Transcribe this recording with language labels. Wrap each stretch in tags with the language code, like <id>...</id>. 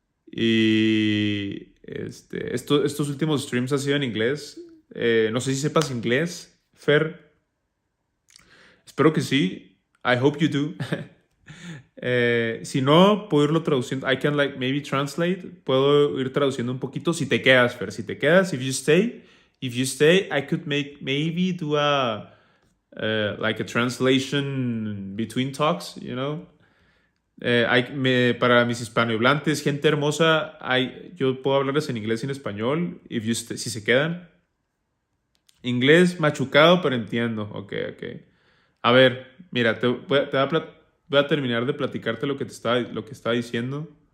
<es>Y estos últimos streams han sido en inglés. No sé si sepas inglés, Fer. Espero que sí.</es> <en>I hope you do.</en> <es>Si no, puedo irlo traduciendo.</es> <en>I can maybe translate.</en> <es>Puedo ir traduciendo un poquito. Si te quedas, Fer. Si te quedas,</es> <en>if you stay, I could maybe do a translation between talks, you know.</en> <es>Para mis hispanohablantes, gente hermosa, yo puedo hablarles en inglés y en español. Si se quedan. Inglés machucado, pero entiendo. Ok. A ver, mira, voy a terminar de platicarte lo que estaba diciendo.</es>